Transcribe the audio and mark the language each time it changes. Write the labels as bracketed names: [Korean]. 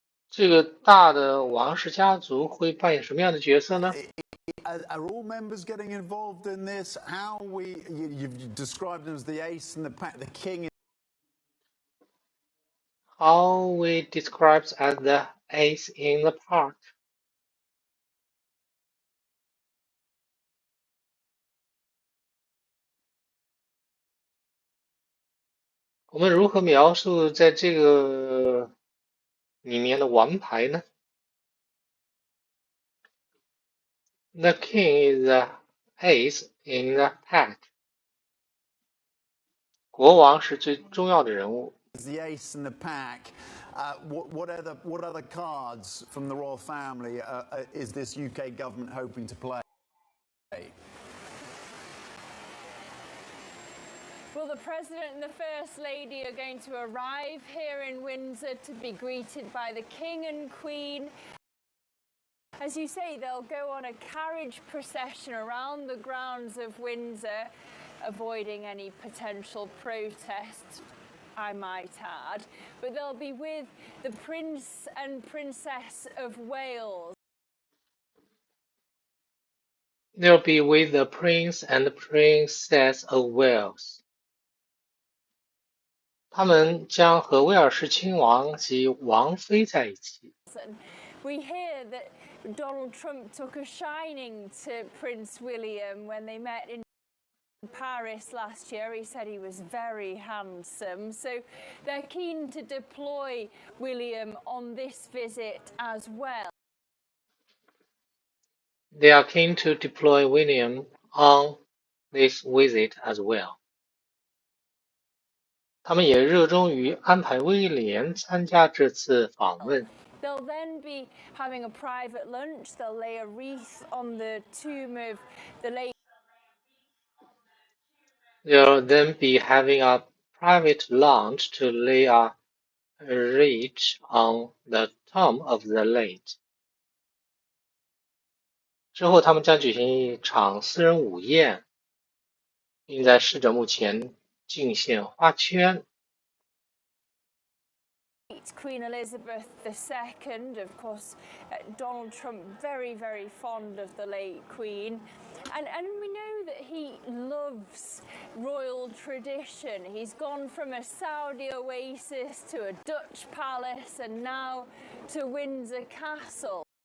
[Chinese] 这个大的王室家族会扮演什么样的角色呢？ [English] Are all members getting involved in this? You've described them as the ace in the pack, the king. How we described as the ace in the park. [Chinese] 我们如何描述在这个里面的王牌呢？ [English] The king is the ace in the pack. [Chinese] 国王是最重要的人物。 [English] The ace in the pack. What other cards from the royal family is this UK government hoping to play? Well, the President and the First Lady are going to arrive here in Windsor to be greeted by the King and Queen. As you say, they'll go on a carriage procession around the grounds of Windsor, avoiding any potential protests, I might add. But they'll be with the Prince and Princess of Wales. They'll be with the Prince and Princess of Wales. [Chinese] 他们将和威尔士亲王及王妃在一起。 [English] We hear that Donald Trump took a shining to Prince William when they met in Paris last year. He said he was very handsome. So they're keen to deploy William on this visit as well. They are keen to deploy William on this visit as well. [Chinese] 他们也热衷于安排威廉参加这次访问。 [English] They'll then be having a private lunch. They'll lay a wreath on the tomb of the late. They'll then be having a private lunch to lay a wreath on the tomb of the late. [Chinese] 之后，他们将举行一场私人午宴，并在逝者墓前敬献花圈。 [English] Queen Elizabeth II, of course, Donald Trump very, very fond of the late Queen. And we know that he loves royal tradition. He's gone from a Saudi oasis to a Dutch palace and now to Windsor Castle.